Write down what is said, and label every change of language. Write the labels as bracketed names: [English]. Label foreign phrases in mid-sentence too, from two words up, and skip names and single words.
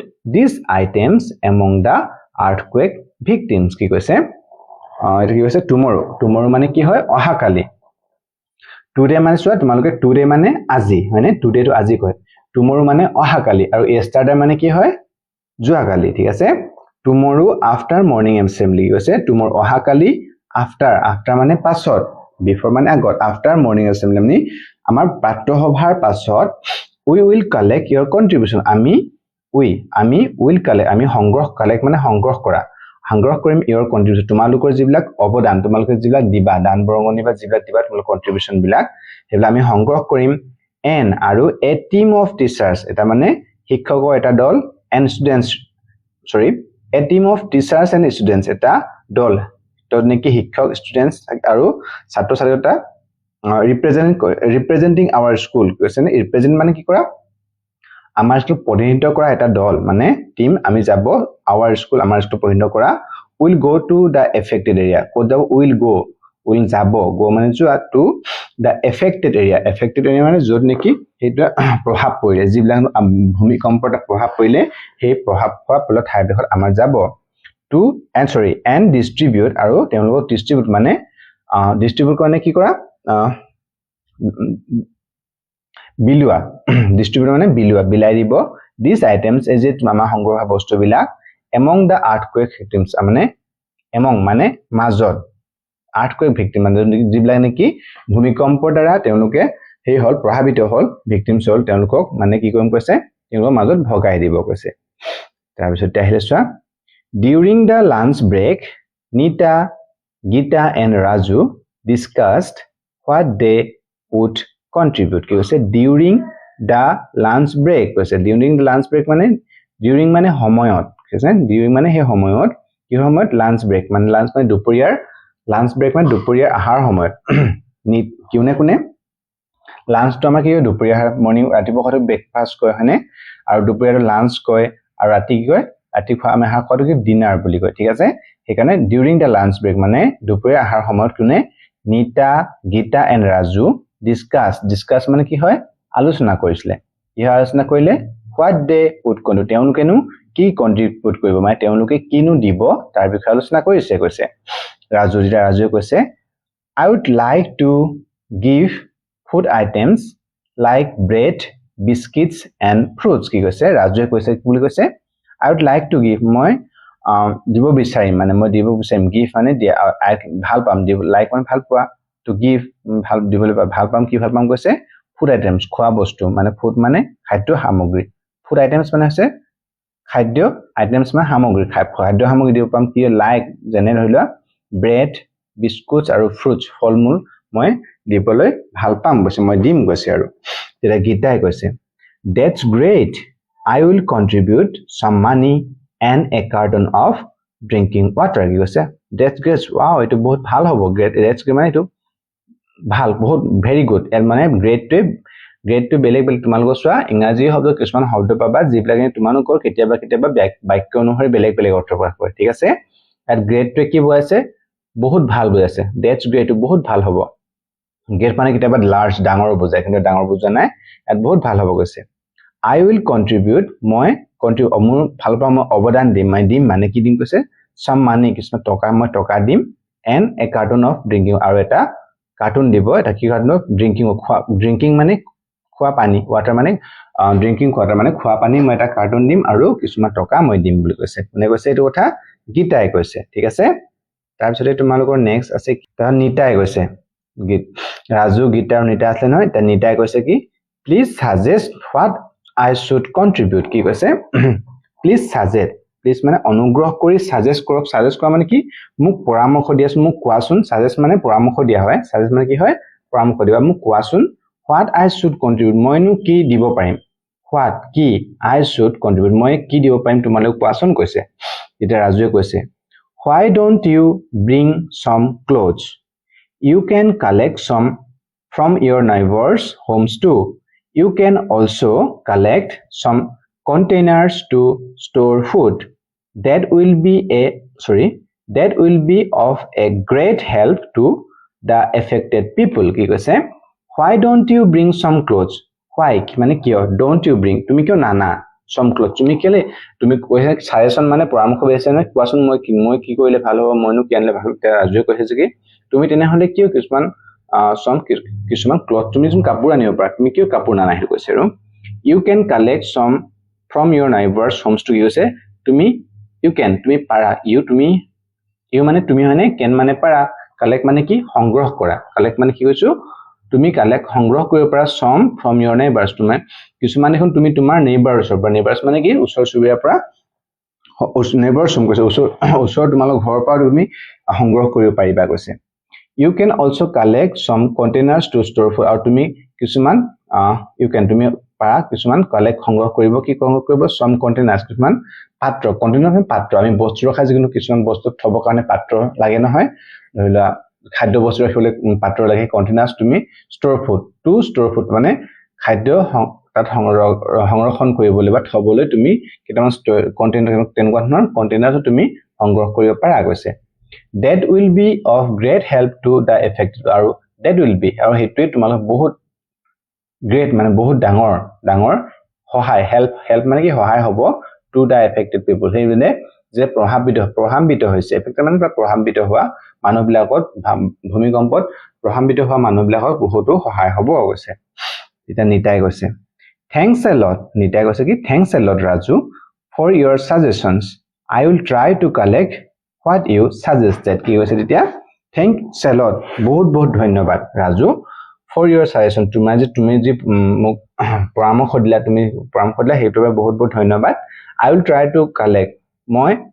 [English] these items among the earthquake victims [Assamese] কি কৈছে এটা কি কৈছে tomorrow মানে কি হয় অহাকালি today মানে চোৱা তোমালোকে today মানে আজি হয়নে today to আজি কয় tomorrow মানে অহাকালি আৰু yesterday মানে কি হয় যোৱাকালি ঠিক আছে [English] tomorrow after morning assembly [Assamese] কৈছে tomorrow অহাকালি after মানে পাছত before মানে আগত [English] after morning assembly [Assamese] মানে আমাৰ প্ৰাতঃসভাৰ পাছত [English] we will collect your contribution [Assamese] আমি [English] will collect [Assamese] আমি collect মানে সংগ্ৰহ কৰিম [English] your contribution [Assamese] তোমালোকৰ যিবিলাক অৱদান তোমালোকে যিবিলাক দিবা দান বৰঙণি বা যিবিলাক দিবা তোমালোকৰ কন্ট্ৰিবিউশন বিলাক হেলা আমি সংগ্ৰহ কৰিম and আৰু [English] a team of teachers [Assamese] এটা মানে শিক্ষকৰ এটা দল [English] and students a team of teachers and students [Assamese] এটা দল তো নেকি শিক্ষক students আৰু ছাত্ৰ ছাত্ৰীটা [English] representing our school [Assamese] কৈছে নে represent মানে কি কৰা আমাৰ স্কুল প্ৰতিনিধিত্ব কৰা এটা দল মানে টিম আমি যাব [English] our school [Assamese] আমাৰ স্কুল প্ৰতিনিধিত্ব কৰা [English] will go to the affected area [Assamese] ক'ত যাব will যাব go মানে যোৱা [English] to the affected area [Assamese] মানে য'ত নেকি সেইটো প্ৰভাৱ পৰিলে যিবিলাক ভূমিকম্পৰ প্ৰভাৱ পৰিলে সেই প্ৰভাৱ পৰা ফলত ঠাইডোখৰ আমাৰ যাব [English] to and distribute [Assamese] আৰু তেওঁলোকক distribute মানে distribute কাৰণে কি কৰা বিলুৱা distribute মানে বিলাই দিব [English] these items is it [Assamese] আমাৰ সংগ্ৰহ বস্তুবিলাক [English] among the earthquake victims [Assamese] মানে among মানে মাজত [English] earthquake victim [Assamese] মানে যিবিলাক নেকি ভূমিকম্পৰ দ্বাৰা তেওঁলোকে সেই হল প্ৰভাৱিত হল victims হল তেওঁলোকক মানে কি কৰিম কৈছে তেওঁলোকৰ মাজত ভগাই দিব কৈছে তাৰ পিছত আহিলে চোৱা [English] during the lunch break Nita Gita and Raju discussed what they would contribute [Assamese] কি কৈছে [English] during the lunch break [Assamese] কৈছে [English] during the lunch break [Assamese] মানে during মানে সময়ত কৈছে during মানে সেই সময়ত কি সময়ত [English] lunch break [Assamese] মানে lunch মানে দুপৰীয়াৰ [English] lunch break [Assamese] মানে দুপৰীয়াৰ আহাৰ সময়ত কোনে lunch তো আমাৰ কি দুপৰীয়াৰ মৰ্নিং ৰাতিপুৱা ব্ৰেকফাষ্ট কয় হয়নে আৰু দুপৰীয়াৰ লাঞ্চ কয় আৰু ৰাতি কি কয় ৰাতি খোৱা আমি আহাৰ খোৱাটো কি ডিনাৰ বুলি কয় ঠিক আছে সেইকাৰণে [English] during the lunch break [Assamese] মানে দুপৰীয়াৰ আহাৰ সময়ত কোনে [English] Nita Gita and Raju discuss [Assamese] মানে কি হয় আলোচনা কৰিছিলে আলোচনা কৰিলে [English] what they would contribute [Assamese] তেওঁলোকেনো কি কন্ট্ৰিবিউট কৰিব মানে তেওঁলোকে কিনো দিব তাৰ বিষয়ে আলোচনা কৰিছে কৈছে ৰাজুৱে কৈছে [English] I would like to give food items like bread biscuits and fruits [Assamese] কি কৈছে ৰাজুৱে কৈছে কি বুলি কৈছে [English] I would like to give [Assamese] মই দিব বিচাৰিম মানে মই দিব বিচাৰিম give মানে দিয়া ভাল পাম দিব লাইক মানে ভাল পোৱা [English] to give [Assamese] ভাল দিবলৈ ভাল পাম কি ভাল পাম কৈছে [English] food items [Assamese] খোৱা বস্তু মানে food মানে খাদ্য সামগ্ৰী [English] food items [Assamese] মানে আছে খাদ্য items মানে সামগ্ৰী খাদ্য সামগ্ৰী দিব পাম কি লাইক যেনে ধৰিলোৱা [English] bread biscuits [Assamese] আৰু fruits ফলমূল মই দিবলৈ ভাল পাম কৈছে মই দিম কৈছে আৰু তেতিয়া গীতাই কৈছে [English] that's great I will contribute some money and a carton of drinking water [Assamese] কি কৈছে [English] that's great wow [Assamese] এটো বহুত ভাল হ'ব [English] great that's great [Assamese] মানে এটো ভাল বহুত [English] very good [Assamese] এর মানে [English] great to [Assamese] বেলেগ তোমালোকৰ চোৱা ইংৰাজী শব্দ কিছুমান শব্দ পাবা যিবিলাক তোমালোকৰ কেতিয়াবা বাক্য অনুসৰি বেলেগ অৰ্থ প্ৰকাশ কৰে ঠিক আছে এট [English] great to [Assamese] কি বুজাইছে বহুত ভাল বুজাইছে [English] that's great [Assamese] বহুত ভাল হ'ব great মানে কেতিয়াবা লাৰ্জ ডাঙৰ বুজায় কিন্তু ডাঙৰ বুজা নাই এট বহুত ভাল হ'ব কৈছে [English] I will contribute [Assamese] মই মোৰ ভাল পাম মই অৱদান দিম মানে কি দিম কৈছে [English] some money [Assamese] কিছুমান টকা মই টকা দিম [English] and a carton of drinking [Assamese] আৰু এটা কাৰ্টুন দিব এটা কি কাৰ্টুন ড্ৰিংকিং মানে খোৱা পানী ওয়াটাৰ মানে [English] drinking water [Assamese] মানে খোৱা পানী মই এটা কাৰ্টুন দিম আৰু কিছুমান টকা মই দিম বুলি কৈছে কোনে কৈছে এইটো কথা গীতাই কৈছে ঠিক আছে তাৰ পিছতে তোমালোকৰ নেক্সট আছে তাৰ নিতাই কৈছে ৰাজু গীতা আৰু নিতা আছে নহয় তা নিতাই কৈছে কি [English] please suggest what I should contribute [Assamese] কি কৈছে [English] please suggest [Assamese] প্লিজ মানে অনুগ্ৰহ কৰি সাজেষ্ট কৰক সাজেষ্ট কৰা মানে কি মোক পৰামৰ্শ দিয়াচোন মোক কোৱাচোন সাজেষ্ট মানে পৰামৰ্শ দিয়া হয় সাজেষ্ট মানে কি হয় পৰামৰ্শ দিবা মোক কোৱাচোন [English] what I should contribute [Assamese] মইনো কি দিব পাৰিম [English] what কি I should contribute [Assamese] মই কি দিব পাৰিম তোমালোক কোৱাচোন কৈছে এটা ৰাজুৱে কৈছে [English] why don't you bring some clothes you can collect some from your neighbors homes too you can also collect some containers to store food that will be of a great help to the affected people [Assamese] কি কৈছে [English] why don't you bring some clothes [Assamese] why মানে কিয় [English] don't you bring [Assamese] তুমি কিয় নানা [English] some clothes [Assamese] তুমি কেলে তুমি কৈছে সাজেশন মানে পৰামৰ্শ বিচাৰিছে নে কোৱাচোন মই কি কৰিলে ভাল হ'ব মইনো কি আনিলে ভাল হ'ব ৰাজুৱে কৈছে যে তুমি তেনেহলে কিয় কিছুমান ক্লথ তুমি যোন কাপোৰ আনিব পাৰা তুমি কিয় কাপোৰ নানা হেতু কৈছে আৰু [English] you can collect some from your neighbors homes to use you can [Assamese] তুমি পাৰা you মানে তুমি মানে can মানে পাৰা collect মানে কি সংগ্ৰহ কৰা collect মানে কি কৈছো তুমি collect সংগ্ৰহ কৰিব পাৰা [English] some from your neighbors [Assamese] তুমি কিছুমান এখন তুমি তোমাৰ neighbors মানে কি ওচৰ চুবুৰীয়াৰ পৰা neighbors কৈছে ওচৰ তোমালোক ঘৰৰ পৰা তুমি সংগ্ৰহ কৰিব পাৰিবা কৈছে [English] you can also collect some containers to store food [Assamese] আৰু তুমি কিছুমান [English] you can [Assamese] তুমি পাৰা কিছুমান collect সংগ্ৰহ কৰিব কি সংগ্ৰহ কৰিব [English] some containers [Assamese] কিছুমান পাত্ৰ container মানে পাত্ৰ আমি বস্তু ৰখা যিকোনো কিছুমান বস্তু থব কাৰণে পাত্ৰ লাগে নহয় ধৰিলা খাদ্য বস্তু ৰাখিবলৈ পাত্ৰ লাগে containers তুমি [English] store food [Assamese] মানে খাদ্য তাত সংৰক্ষণ কৰিবলৈ বা থবলৈ তুমি কেইটামান কন্টেইনাৰ তেনেকুৱা ধৰণৰ কন্টেইনাৰটো তুমি সংগ্ৰহ কৰিব পাৰা গৈছে [English] that will be of great help to the affected [Assamese] আৰু [English] that will be [Assamese] আৰু হেতুৱে তোমালোক বহুত great মানে বহুত ডাঙৰ সহায় help মানে কি সহায় হ'ব [English] to the affected people [Assamese] সেই মানে যে প্ৰভাৱিত হৈছে এফেক্ট মানে প্ৰভাৱিত হোৱা মানুহবিলাকত ভূমিকম্পত প্ৰভাৱিত হোৱা মানুহবিলাকৰ বহুতো সহায় হ'ব গৈছে এটা নিতাই কৈছে [English] thanks a lot [Assamese] নিতাই কৈছে কি [English] thanks a lot Raju for your suggestions I will try to collect what you suggested [Assamese] কি কৈছে তেতিয়া [English] thanks a lot [Assamese] বহুত ধন্যবাদ [English] Raju for your suggestion [Assamese] তুমি যে মোক পৰামৰ্শ দিলা হেতুৰ বাবে বহুত ধন্যবাদ [English] I will try to collect [Assamese] মই